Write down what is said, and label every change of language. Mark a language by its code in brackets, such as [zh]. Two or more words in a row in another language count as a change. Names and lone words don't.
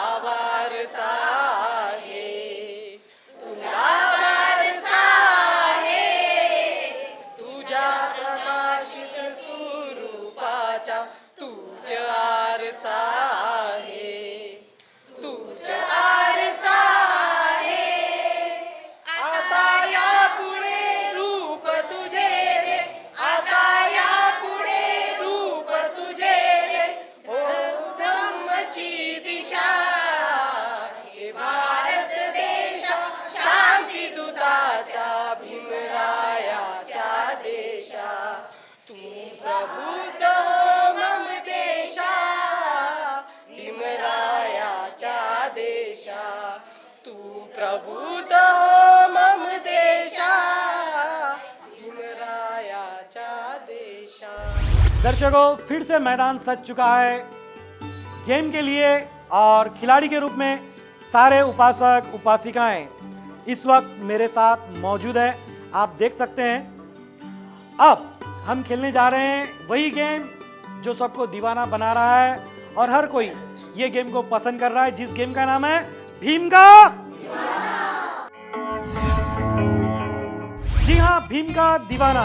[mr] वारसा आहे तुला वारसा आहे तुझ्या प्रकाशित स्वरूपाचा तुझ आरसा आहे तुझ आरसा आहे आता या पुढे रूप तुझे रे आता या पुढे रूप तुझे रे हो धम्मची दिशा हे भारत देशा शांती दूताचा भीमरायाचा देशा तू प्रबुद्ध हो मम देशा भीमरायाचा देशा तू प्रबुद्ध हो मम देशा भीमरायाचा देशा। [hi] दर्शकों, फिर से मैदान सज चुका है गेम के लिए और खिलाड़ी के रूप में सारे उपासक उपासिकाएं इस वक्त मेरे साथ मौजूद है। आप देख सकते हैं अब हम खेलने जा रहे हैं वही गेम जो सबको दीवाना बना रहा है और हर कोई ये गेम को पसंद कर रहा है, जिस गेम का नाम है भीम का जी हाँ, भीम का दीवाना।